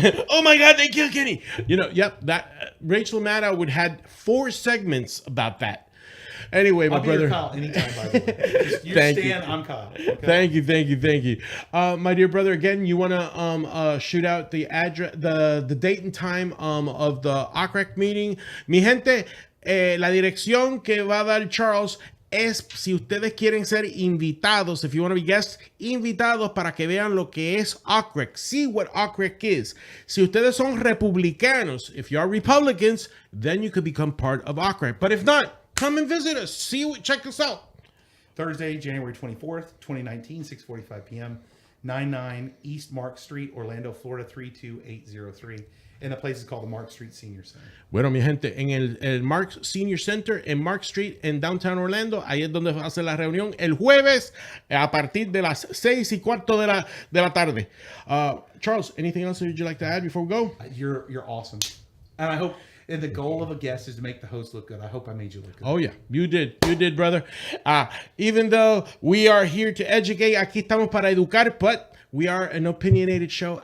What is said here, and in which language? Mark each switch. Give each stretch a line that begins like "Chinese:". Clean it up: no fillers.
English: Oh my God, they killed Kenny. Yep. That Rachel Maddow would had 4 segments about that. Anyway, my brother. I'll be your Kyle anytime, by the way. You're Thank Stan, you. I'm Kyle. Okay? Thank you. My dear brother, again, you want to shoot out the address, the date and time of the OCREC meeting.
Spanish: Mi gente, la dirección que va a dar Charles es, si ustedes quieren ser invitados,
English: if you want to be guests,
Spanish: invitados para que vean lo que es OCREC.
English: See what OCREC is.
Spanish: Si ustedes son republicanos,
English: if you are Republicans, then you could become part of OCREC. But if not, come and visit us. Check us out. Thursday, January 24th, 2019, 6:45 p.m., 99 East Mark Street, Orlando, Florida, 32803. And the place is called the Mark Street Senior Center.
Spanish: Bueno, mi gente, en el Mark Senior Center, en Mark Street, en Downtown Orlando, ahí es donde va a ser la reunión el jueves a partir de las 6:15 de la tarde.
English: Charles, anything else that you'd like to add before we go? You're awesome. And I hope, And the goal of a guest is to make the host look good. I hope I made you look good. Oh yeah, you did, brother. Even though we are here to educate,
Spanish: aquí estamos para educar,
English: but we are an opinionated show.